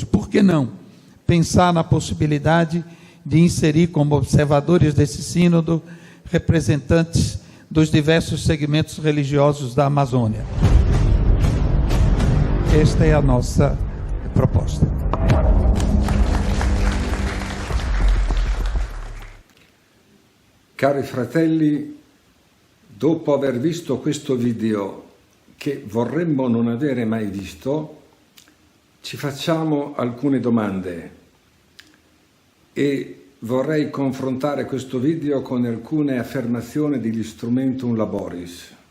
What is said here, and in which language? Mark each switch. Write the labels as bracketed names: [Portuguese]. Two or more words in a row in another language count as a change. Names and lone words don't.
[Portuguese] Por que não pensar na possibilidade de inserir como observadores desse sínodo representantes dos diversos segmentos religiosos da Amazônia? Esta é a nossa proposta. [Italian] Cari fratelli, dopo aver visto questo video che vorremmo non avere mai visto, ci facciamo alcune domande e vorrei confrontare questo video con alcune affermazioni degli Instrumentum Laboris.